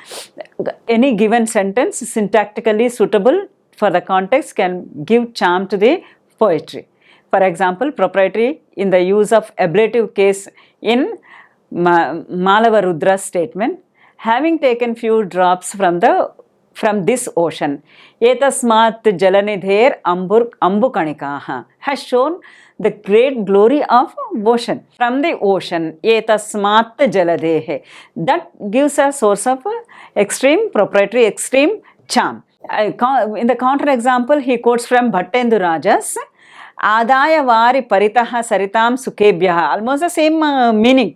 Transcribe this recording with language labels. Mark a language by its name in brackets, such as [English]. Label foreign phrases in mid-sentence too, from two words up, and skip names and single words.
[English] Any given sentence syntactically suitable for the context can give charm to the poetry. For example, propriety in the use of ablative case in Malava Rudra's statement, having taken few drops from this ocean, [Sanskrit] एतस्मात् जलनिधेः अम्बुकणिकाः, [English] has shown the great glory of ocean. From the ocean, [Sanskrit] एतस्मात् जलदेहे, [English] that gives a source of extreme proprietary, extreme charm. In the counter example, he quotes from Bhattendu Rajas, [Sanskrit] आदाय वारि परितः सरिताम् सुकेभ्यः, [English] almost the same meaning.